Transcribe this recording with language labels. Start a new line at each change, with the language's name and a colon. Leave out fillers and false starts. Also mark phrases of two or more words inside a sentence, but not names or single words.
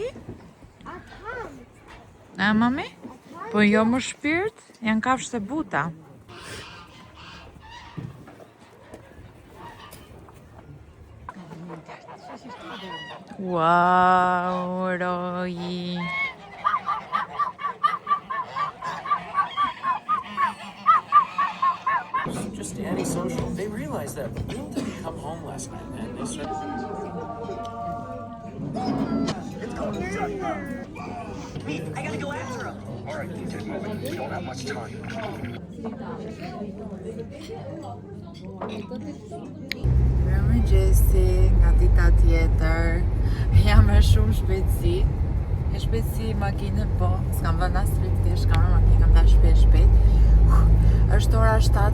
Albanian: Atam. A mami? Po jo më shpirt, janë kafshë të buta.
English: Wow, Roji. Just antisocial. They realized that Bill didn't come home last night, and they started. I gotta go after him. All right, take a moment. We don't have much time.
Albanian: Mirëmëngjesi, nga dita tjetër. Jam me shumë shpejtësi. E shpejtësi makine, po s'kam vënë as rriftish, kam marrë makinë, kam dalë shpejt.